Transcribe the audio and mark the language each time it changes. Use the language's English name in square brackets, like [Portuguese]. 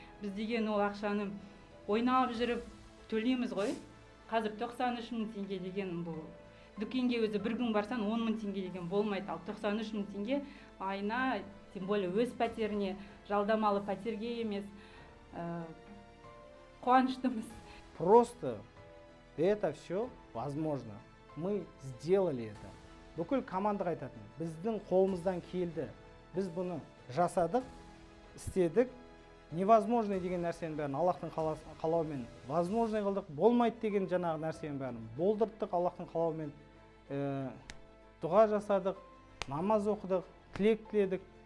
[Kazakh] Біз деген ол ақшаны ойнап жүріп төлейміз ғой. Қазір 93 мың теңге деген бұл. Дүкенге өзі бір күн барсан 10 мың теңге деген болмайды. Ал 93 мың теңге айына, [Russian] тем более [Kazakh] өз пәтеріне, жалдамалы пәтерге емес. Қуаныштымыз. [Russian] Просто это все возможно. Мы сделали это. [Kazakh] Бүкіл командаға айтатын. Біздің қолымыздан келді. Біз бұны жасадық, істедік. Невозможно деген нәрсенің бәрін Аллахтың қалауымен возможно қылдық. Болмайды деген жаңағы нәрсенің бәрін болдырттық Аллахтың қалауымен. Дұға жасадық, намаз оқыдық, тілек тіледік.